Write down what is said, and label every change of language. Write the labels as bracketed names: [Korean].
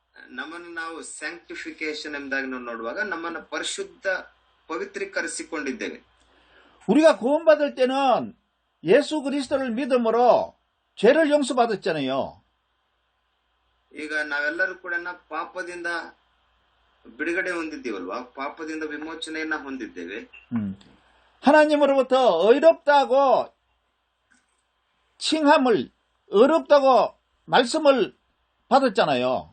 [Kannada] ನಮ್ಮನ್ನು ನಾವು ಸ್ಯಾಂಕ್ಟಿಫಿಕೇಶನ್ ಎಂಬುದಾಗಿ ನಾವು ನೋಡುವಾಗ ನಮ್ಮನ್ನು ಪರಿಶುದ್ಧ ಪವಿತ್ರೀಕರಿಸಿಕೊಂಡಿದ್ದೇವೆ. [Korean] 우리가 구원받을 때는 예수 그리스도를 믿음으로 죄를 용서받았잖아요. [Kannada] ಈಗ ನಾವೆಲ್ಲರೂ ಕೂಡ ಪಾಪದಿಂದ ಬಿಡುಗಡೆ ಹೊಂದಿದ್ದೀವಲ್ವಾ, ಪಾಪದಿಂದ ವಿಮೋಚನೆಯನ್ನ ಹೊಂದಿದ್ದೇವೆ. [Korean] 하나님으로부터 어렵다고 칭함을, 어렵다고 말씀을 받았잖아요.